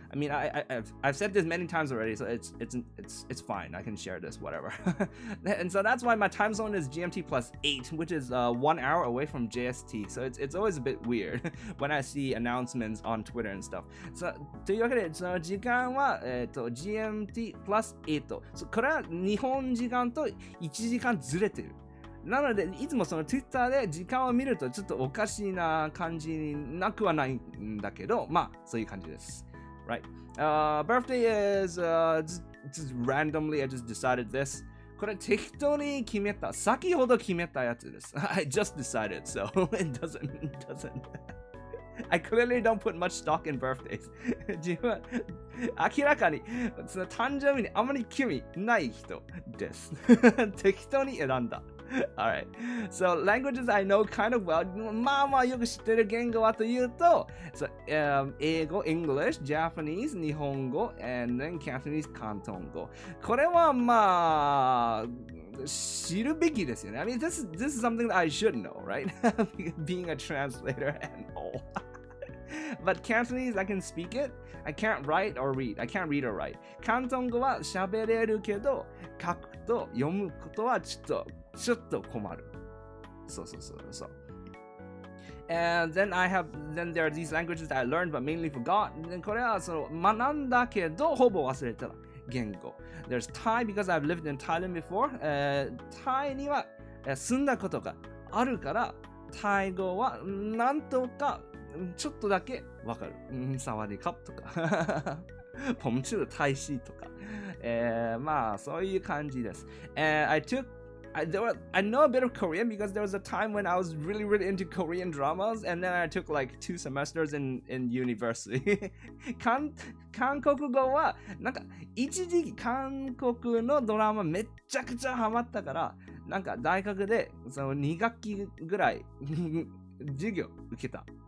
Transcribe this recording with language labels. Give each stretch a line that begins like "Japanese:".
English: I mean, I've said this many times already, so it's fine. I can share this, whatever. And so that's why my time zone is GMT plus 8, which is 1 hour away from JST. So it's always a bit weird when I see announcements on Twitter and stuff.
Japanese: So というわけで、その時間は、GMT plus 8。これは日本時間と1時間ずれてる。なので、いつもその Twitter で時間を見るとちょっとおかしいな感じになくはないんだけど、まあ、そういう感じです。
English: Right. Birthday is just randomly, I just decided this.
Japanese: これ適当に決めた。先ほど決めたやつです。
English: I just decided, so it doesn't. I clearly don't put much stock in birthdays.
Japanese: 自分は明らかにその誕生日にあまり興味ない人です。適当に選んだ。
English: Alright, so languages I know kind of well.
Japanese: まあよく知ってる言語はというと、英語、English, Japanese, 日本語、and then Cantonese, 広東語。これはまあ、知るべきですよね。
English: I mean, this is something that I should know, right? Being a translator and all. But Cantonese, I can speak it. I can't write or read. I can't read or write.
Japanese: 広東語は喋れるけど、書くと読むことはちょっと困る。そう。
English: And then there are these languages that I learned but mainly forgot.
Japanese: これはその学んだけどほぼ忘れた言語。
English: There's Thai because I've lived in Thailand before.
Japanese: タイには住んだことがあるから、タイ語はなんとかちょっとだけわかる。サワディカップとか。ポムチュー大使とか。まあそういう感じです。
English: I know a bit of Korean because there was a time when I was really into Korean dramas, and then I took like 2 semesters in university.
Japanese: 韓国語はなんか一時期韓国のドラマめちゃくちゃハマったからなんか大学でその2学期ぐらい授業受けた。